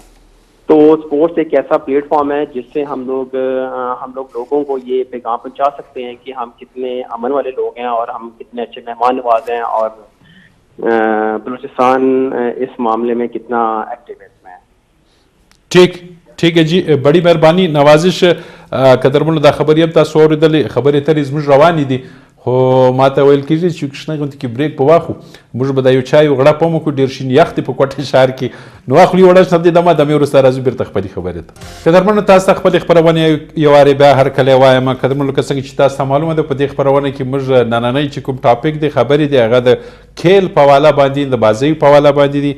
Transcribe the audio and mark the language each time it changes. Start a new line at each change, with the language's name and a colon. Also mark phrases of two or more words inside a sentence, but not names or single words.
Urdu: تو اسپورٹس ایک ایسا پلیٹ فارم ہے جس سے ہم لوگ لوگوں کو یہ پیغام پہنچا سکتے ہیں کہ ہم کتنے امن والے لوگ ہیں اور ہم کتنے اچھے مہمان نواز ہیں اور بلوچستان اس معاملے میں کتنا ایکٹیو ہے اس میں. ٹھیک ہے جی, بڑی مہربانی نوازش
Pashto: قدرمن دا خبري اب تاسو اوریدلې خبرې ترې زموږ روانې دي خو ماته ویل کېږي چې کښنه غونډې کې بریک په واخو موږ به دا یو چای غړپ هم وکړو, ډېر شین یخ دی په کوټه ښار کې نو اخلي وړه شته دمه دمې وروسته راځو بیرته خپلې خبرې ته. قدرمنو تاسو ته خپلې خپرونې یو وارې بیا هر کله وایم قدرمنو لکه څنګه چې تاسو ته معلومه ده په دې خپرونه کې موږ نننی چې کوم ټاپک دی خبرې دی هغه د کھیل په حواله باندې د بازیو په حواله باندې دي.